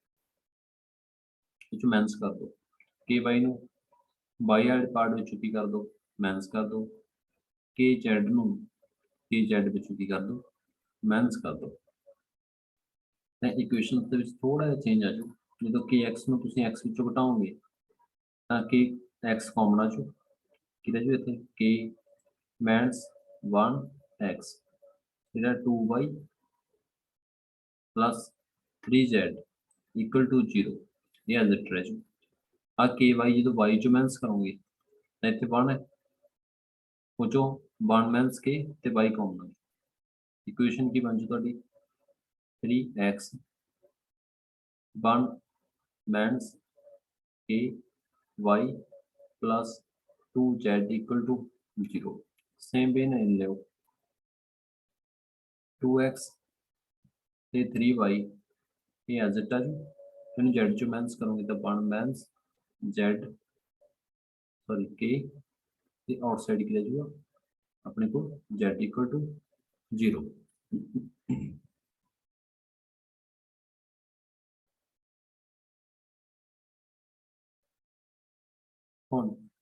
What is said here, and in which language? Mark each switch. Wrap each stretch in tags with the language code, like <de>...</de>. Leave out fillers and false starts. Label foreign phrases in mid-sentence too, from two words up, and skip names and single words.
<pa>ਵਿੱਚ ਮਾਈਨਸ ਕਰ ਦਿਓ ky ਨੂੰ y ਵਾਲੇ ਪਾਰਟ ਵਿੱਚੋਂ ਕੀ ਕਰ ਦਿਓ ਮਾਈਨਸ ਕਰ ਦਿਓ kz ਨੂੰ kz ਵਿੱਚੋਂ ਕੀ ਕਰ ਦਿਓ ਮਾਈਨਸ ਕਰ ਦਿਓ ਤਾਂ ਇਕੁਏਸ਼ਨ ਦੇ ਵਿੱਚ ਥੋੜਾ ਜਿਹਾ ਚੇਂਜ ਆ ਜਾਊ ਜਦੋਂ kx ਨੂੰ ਤੁਸੀਂ x ਵਿੱਚੋਂ ਘਟਾਓਗੇ ਤਾਂ ਕਿ x ਕਾਮਨ ਆ ਜਾਊ ਕਿਹਦਾ ਜੋ ਇੱਥੇ k ਮਾਈਨਸ 1x ਜਿਹੜਾ 2y</pa> <en>plus 3z equal to 0</en> <pa>ਇਹ</pa> <en>as it</en> <pa>ਰਹਿ ਜੂ ਆ ky ਜਦੋਂ y ਚੋਂ ਮਾਈਨਸ ਕਰੋਗੇ ਤਾਂ ਇੱਥੇ 1 ਹੈ ਉਹ ਚੋਂ 1 ਮਾਈਨਸ k ਤੇ y ਕਾਮਨ ਹੈ ਇਕੁਏਸ਼ਨ ਕੀ ਬਣ ਜੂ ਤੁਹਾਡੀ 3x</pa> <en>1 ਮਾਈਨਸ k y plus 2z equal to 0 same way</en> <hi>नहीं ले</hi> <pa>2x ਤੇ 3y ਇਹ</pa> <en>as it</en> <pa>ਆ ਜੀ ਇਹਨੂੰ z ਚੋਂ ਮਾਈਨਸ ਕਰੋਗੇ ਤਾਂ 1 ਮਾਈਨਸ z ਸੌਰੀ k ਤੇ ਆਊਟਸਾਈਡ ਕੀ ਰਹਿ ਜਾਊਗਾ ਆਪਣੇ ਕੋਲ</pa> <en>z equal to 0</en> <pa>ਹੁਣ</pa>